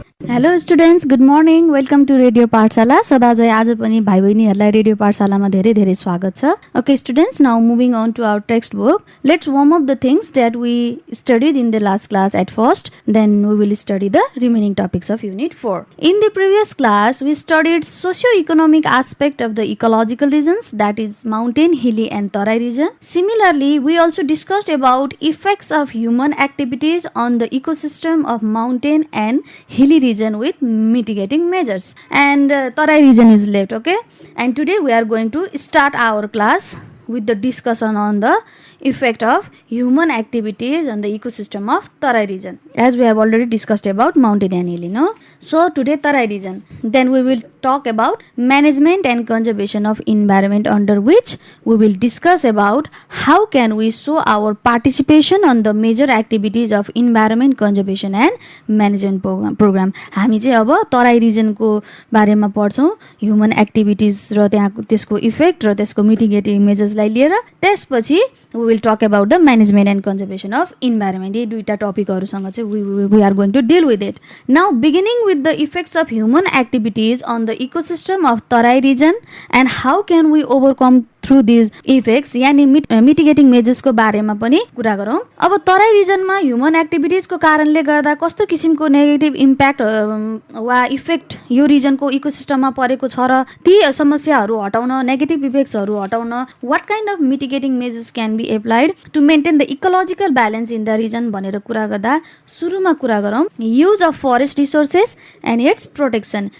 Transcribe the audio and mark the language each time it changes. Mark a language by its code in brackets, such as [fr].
[en] Hello students, good morning, welcome to radio Pathshala. [ne] सदाझै आज पनि भाइ बहिनीहरूलाई रेडियो पाठशालामा धेरै धेरै स्वागत छ। [en] Okay students, now moving on to our textbook. Let's warm up the things that we studied in the last class at first, then we will study the remaining topics of unit 4. In the previous class, we studied socio-economic aspect of the ecological regions, that is mountain, hilly and Tarai region. Similarly, we also discussed about effects of human activities on the ecosystem of mountain and hilly region with mitigating measures, and Tarai region is left. Okay, and today we are going to start our class with the discussion on the effect of human activities on the ecosystem of Tarai region, as we have already discussed about mountain and hilly, no? So today Tarai region, then we will talk about management and conservation of environment, under which we will discuss about how can we show our participation on the major activities of environment conservation and management program. [ne] हामी चाहिँ अब तराई रिजनको बारेमा पढ्छौँ, human activities र त्यहाँको त्यसको effect र त्यसको मिटिगेटिङ मेजर्सलाई लिएर। त्यसपछि [en] we will talk about the management and conservation of environment. [ne] यी दुईटा टपिकहरुसँग चाहिँ [en] we are going to deal with it. Now beginning with the effects of human activities on the ecosystem of Tarai region and how can we overcome through these effects, [ne] यानी मिटिगेटिङ measures को बारेमा पनि कुरा गरौँ। अब तराई रिजनमा ह्युमन एक्टिभिटिज को कारणले गर्दा कस्तो किसिमको नेगेटिभ इम्प्याक्ट वा इफेक्ट यो रिजनको इकोसिस्टममा परेको छ र ती समस्याहरू हटाउन, नेगेटिभ इफेक्ट्सहरू हटाउन [en] what kind of mitigating measures can be applied to maintain the ecological balance in the region [ne] भनेर कुरा गर्दा सुरुमा कुरा गरौँ [en] Use of forest resources and its protection.